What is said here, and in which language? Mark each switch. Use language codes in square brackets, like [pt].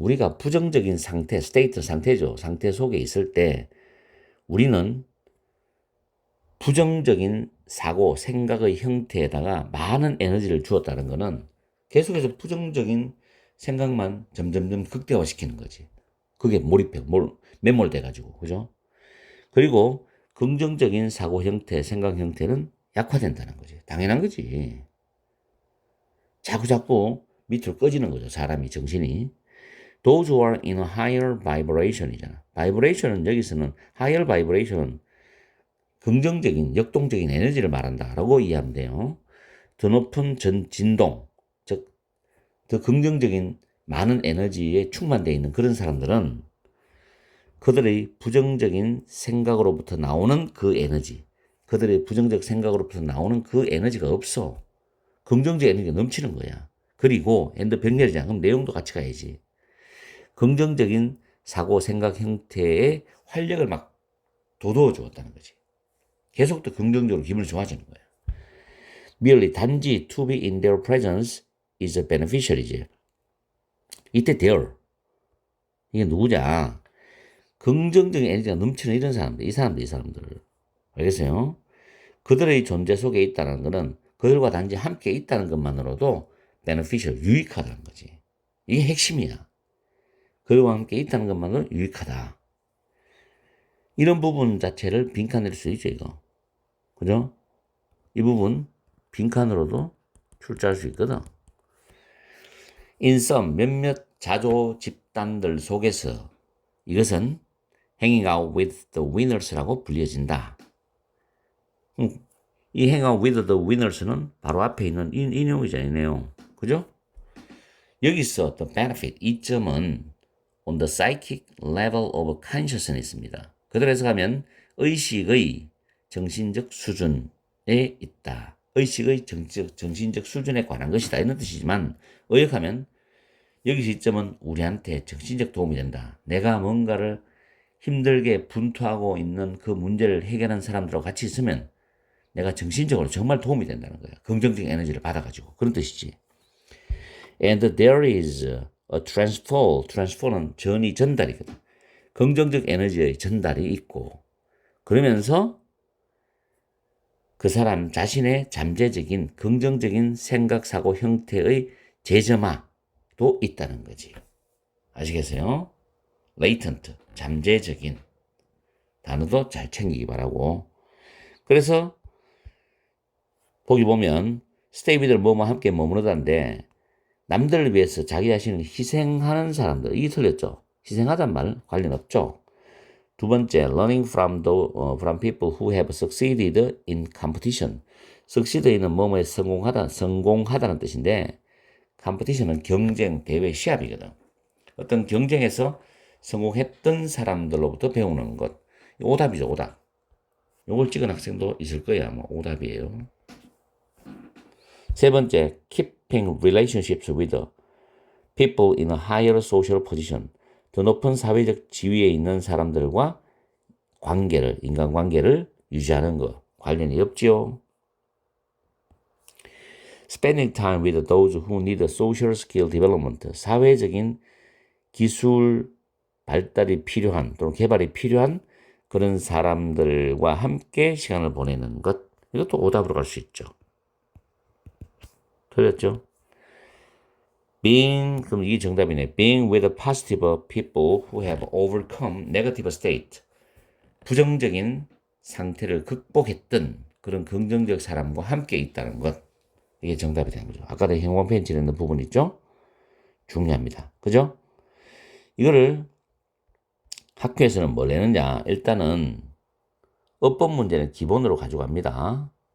[ko] 우리가 부정적인 상태, state 상태죠. 상태 속에 있을 때 우리는 부정적인 사고, 생각의 형태에다가 많은 에너지를 주었다는 것은 계속해서 부정적인 생각만 점점점 극대화시키는 거지. 그게 몰입해, 매몰돼가지고, 그죠? 그리고 긍정적인 사고 형태, 생각 형태는 약화된다는 거지. 당연한 거지. 자꾸 밑으로 꺼지는 거죠. 사람이, 정신이. [en] Those who are in a higher vibration이잖아. [ko] vibration은 여기서는 [en] higher vibration [ko] 은 긍정적인, 역동적인 에너지를 말한다라고 이해하면 돼요. 더 높은 진동, 즉, 더 긍정적인 많은 에너지에 충만되어 있는 그런 사람들은 그들의 부정적인 생각으로부터 나오는 그 에너지, 그들의 부정적 생각으로부터 나오는 그 에너지가 없어. 긍정적 에너지가 넘치는 거야. 그리고 엔더 병렬이잖아. 그럼 내용도 같이 가야지. 긍정적인 사고, 생각 형태의 활력을 막 돋워 주었다는 거지. 계속 더 긍정적으로 기분이 좋아지는 거야. [en] merely 단지 to be in their presence is a beneficial이지. [ko] 이때 their 이게 누구냐? 긍정적인 에너지가 넘치는 이런 사람들, 이 사람들. 알겠어요? 그들의 존재 속에 있다는 것은 그들과 단지 함께 있다는 것만으로도 beneficial, 유익하다는 거지. 이게 핵심이야. 그들과 함께 있다는 것만으로 유익하다. 이런 부분 자체를 빈칸낼 수 있죠, 이거. 그죠? 이 부분 빈칸으로도 출제할 수 있거든. [en] In some [ko] 몇몇 자조 집단들 속에서 이것은 [en] hanging out with the winners라고 [ko] 불려진다. 이 [en] hang out with the winners [ko] 는 바로 앞에 있는 이 내용이잖아요, 이 내용. 그죠? [en] 여기서 the benefit, 이점은 on the psychic level of consciousness입니다. [ko] 그대로 해석하면 의식의 정신적 수준에 있다. 의식의 정신적 수준에 관한 것이다. 이런 뜻이지만 의역하면 여기서 이점은 우리한테 정신적 도움이 된다. 내가 뭔가를 힘들게 분투하고 있는 그 문제를 해결하는 사람들하고 같이 있으면 내가 정신적으로 정말 도움이 된다는 거야. 긍정적인 에너지를 받아가지고. 그런 뜻이지. [en] And there is a transfer. [ko] transfer는 전달이거든. 긍정적 에너지의 전달이 있고 그러면서 그 사람 자신의 잠재적인 긍정적인 생각, 사고 형태의 재점화도 있다는 거지. 아시겠어요? latent, 잠재적인 단어도 잘 챙기기 바라고. 그래서 보기 보면 [en] stay with [ko] 뭐뭐 함께 머무르다인데 남들을 위해서 자기 자신을 희생하는 사람들. 이게 틀렸죠. 희생하단 말 관련 없죠. 두 번째, [en] learning from people who have succeeded in competition. [ko] succeed는 뭐뭐에 성공하다는 뜻인데, competition은 경쟁, 대회, 시합이거든. 어떤 경쟁에서 성공했던 사람들로부터 배우는 것. 오답이죠, 오답. 요걸 찍은 학생도 있을 거야. 아마 오답이에요. 세 번째, [en] keeping relationships with people in a higher social position. [ko] 더 높은 사회적 지위에 있는 사람들과 인간관계를 유지하는 것. 관련이 없지요. [en] Spending time with those who need social skill development. [ko] 사회적인 기술 발달이 필요한 또는 개발이 필요한 그런 사람들과 함께 시간을 보내는 것. 이것도 오답으로 갈 수 있죠. 틀렸죠? 그럼 이게 정답이네. [en] Being with positive people who have overcome negative state. [ko] 부정적인 상태를 극복했던 그런 긍정적 사람과 함께 있다는 것. 이게 정답이 되는 거죠. 아까도 행원 펜치를 넣는 부분 있죠? 중요합니다. 그죠? 이거를 학교에서는 뭘 내느냐? 일단은 어법 문제는 기본으로 가져갑니다.